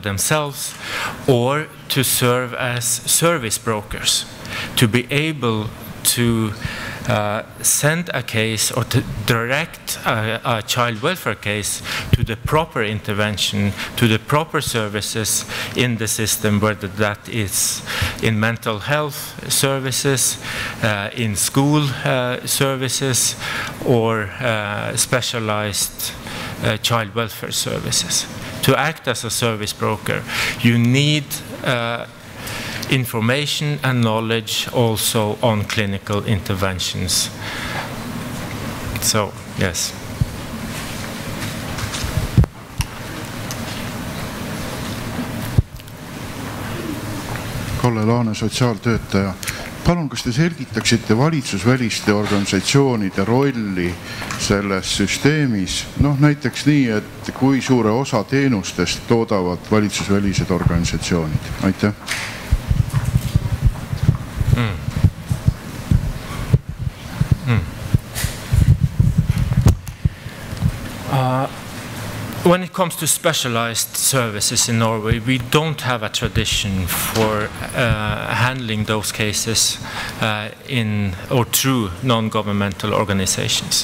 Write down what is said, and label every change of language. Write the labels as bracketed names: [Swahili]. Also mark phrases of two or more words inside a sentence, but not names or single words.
[English] themselves or to serve as service brokers, to be able to send a case or to direct a child welfare case to the proper intervention, to the proper services in the system, whether that is in mental health services, in school services, or specialized child welfare services. To act as a service broker, you need information and knowledge also on clinical interventions. So, yes. [Estonian] Kalle Laane, sotsiaaltöötaja. Palun, kas te selgitaksite valitsusväliste organisatsioonide rolli selles süsteemis? Näiteks nii, et kui suure osa teenustest toodavad valitsusvälised organisatsioonid? Aitäh. [English] When it comes to specialized services in Norway, we don't have a tradition for handling those cases in or through non-governmental organizations.